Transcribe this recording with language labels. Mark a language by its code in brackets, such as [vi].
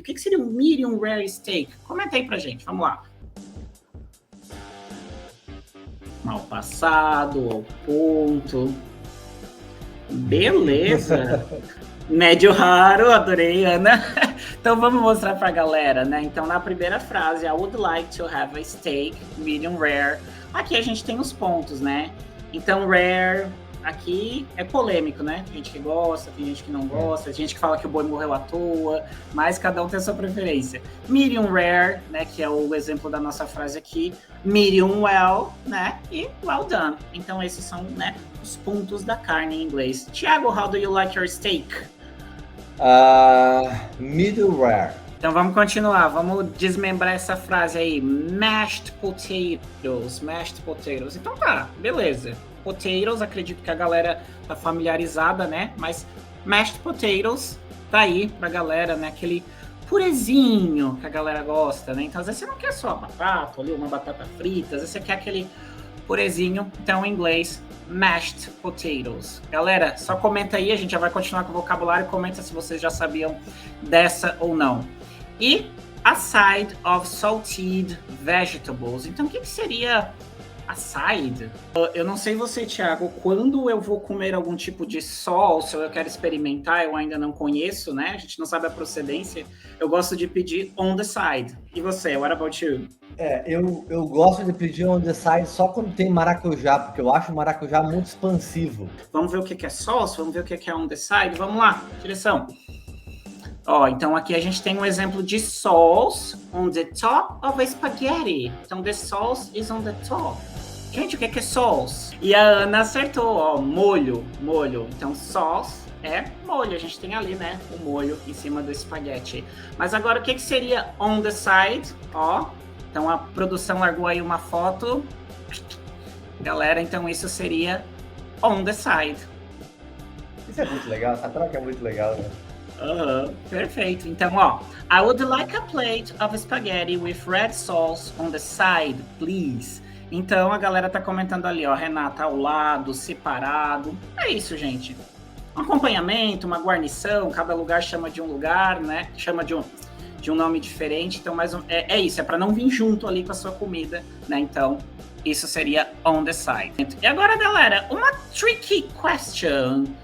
[pt] O que seria um medium rare steak? Comenta aí pra gente, vamos lá. Mal passado, ao ponto. Beleza. Médio raro, adorei, Ana. Então vamos mostrar pra galera, né? Então na primeira frase, [en] I would like to have a steak medium rare. [pt] Aqui a gente tem os pontos, né? Então rare, aqui é polêmico, né? Tem gente que gosta, tem gente que não gosta, tem gente que fala que o boi morreu à toa, mas cada um tem a sua preferência. Medium rare, né? Que é o exemplo da nossa frase aqui. Medium well, né? E well done. Então esses são, né, os pontos da carne em inglês. [en] Thiago, how do you like your steak? Middle rare. [pt] Então vamos continuar, vamos desmembrar essa frase aí. [en] Mashed potatoes, mashed potatoes. [pt] Então tá, beleza. Potatoes, acredito que a galera tá familiarizada, né? Mas mashed potatoes tá aí pra galera, né? Aquele purezinho que a galera gosta, né? Então às vezes você não quer só batata, ali uma batata frita, às vezes você quer aquele purezinho. Então em inglês, mashed potatoes. Galera, só comenta aí, a gente já vai continuar com o vocabulário. Comenta se vocês já sabiam dessa ou não. [en] E a side of salted vegetables. [pt] Então o que seria a side? Eu não sei você, Thiago, quando eu vou comer algum tipo de salsa, ou eu quero experimentar, eu ainda não conheço, né? A gente não sabe a procedência. Eu gosto de pedir on the side. E você, [en] what about you? [pt] Eu gosto de pedir on the side só quando tem maracujá, porque eu acho o maracujá muito expansivo. Vamos ver o que é sauce, vamos ver o que é on the side. Vamos lá, direção. Ó, então aqui a gente tem um exemplo de [en] sauce on the top of a spaghetti. Então the sauce is on the top. [pt] Gente, o que é sauce? E a Ana acertou, ó, molho. Então sauce é molho, a gente tem ali, né, o molho em cima do espaguete. Mas agora o que seria on the side? Ó, então a produção largou aí uma foto. Galera, então isso seria on the side. Isso é muito legal, essa troca é muito legal, né? Perfeito. [en] Então, ó, I would like a plate of spaghetti with red sauce on the side, please. [pt] Então a galera tá comentando ali, ó, Renata ao lado, separado. É isso, gente. Um acompanhamento, uma guarnição, cada lugar chama de um lugar, né? Chama de um nome diferente. Então, é isso, é para não vir junto ali com a sua comida, né? Então, isso seria on the side. E agora, galera, uma tricky question.